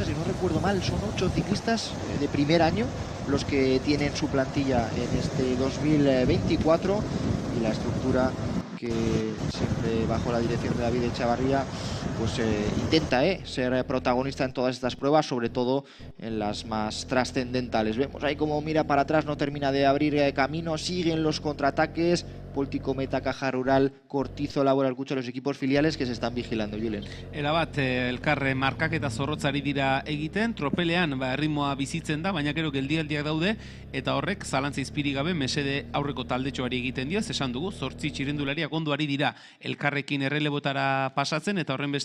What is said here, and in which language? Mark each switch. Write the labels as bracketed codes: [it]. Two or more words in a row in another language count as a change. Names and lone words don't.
[es] Si no recuerdo mal, son 8 ciclistas de primer año los que tienen su plantilla en este 2024, y la estructura que siempre bajo la dirección de David Echavarría pues intenta ser protagonista en todas estas pruebas, sobre todo en las más trascendentales. Vemos ahí como mira para atrás, no termina de abrir camino, siguen los contraataques. Poltico, Meta, Caja Rural, Cortizo, Laboral Kutxa, los equipos filiales que se están vigilando, Julen. [eu] Erabat, elkarre markaketa zorrotzari dira egiten, tropelean erritmoa bizitzen da, baina gero geldialdiak daude, eta horrek zalantza izpirik gabe mesede aurreko taldetxoari egiten dio, esan dugu, 8 txirrindulariak ondo ari dira elkarrekin errelebotara pasatzen, eta horren